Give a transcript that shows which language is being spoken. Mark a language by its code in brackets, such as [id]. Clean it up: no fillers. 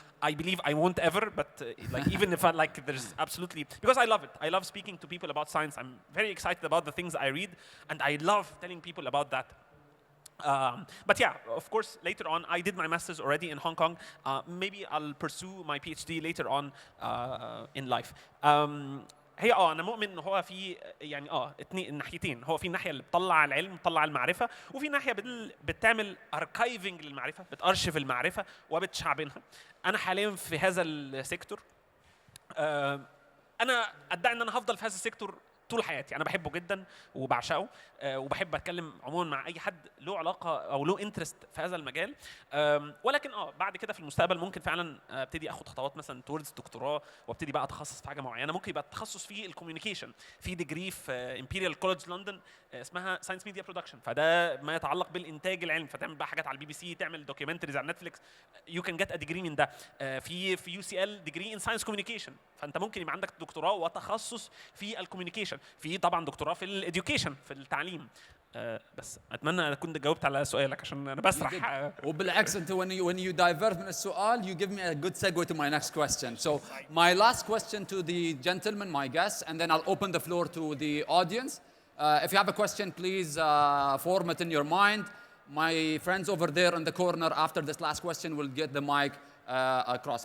[en] I believe I won't ever, but like even if there's absolutely, because I love it. I love speaking to people about science. I'm very excited about the things I read, and I love telling people about that. But yeah, of course, later on, I did my master's already in Hong Kong. Maybe I'll pursue my PhD later on in life. [ar] هي انا مؤمن ان هو في يعني الناحيتين، هو في الناحيه اللي بتطلع العلم بتطلع المعرفه، وفي ناحيه بتعمل اركايفنج للمعرفه، بتارشف المعرفه وبتشعبنها. انا حاليا في هذا السيكتور. انا ادعي ان انا هفضل في هذا السيكتور طول حياتي. انا بحبه جدا وبعشقه، وبحب اتكلم عموما مع اي حد له علاقه او له انترست في هذا المجال. ولكن بعد كده في المستقبل ممكن فعلا ابتدي اخد خطوات مثلا توردز دكتوراه، وابتدي بقى اتخصص في حاجه معينه. ممكن يبقى التخصص في الكوميونيكيشن، في ديجري في امبيريال كولج لندن اسمها ساينس ميديا برودكشن، فده ما يتعلق بالانتاج العلمي، فتعمل بقى حاجات على البي بي سي، تعمل دوكيومنتريز على نتفليكس. [en] you can get a degree [ar] من ده. في يو سي ال ديجري ان ساينس كوميونيكيشن، فانت ممكن يبقى عندك دكتوراه وتخصص في الكوميونيكيشن. في طبعا دكتوراه في الاديوكيشن، في التعليم. بس اتمنى اكون جاوبت على سؤالك عشان انا بسرح. وبالعكس انت [en] when you divert [ar] من السؤال [en] you give me a good segue to my next question. So my last question to the gentleman, my guests, and then I'll open the floor to the audience. If you have a question, please form it in your mind. My friends over there in the corner after this last question will get the mic across.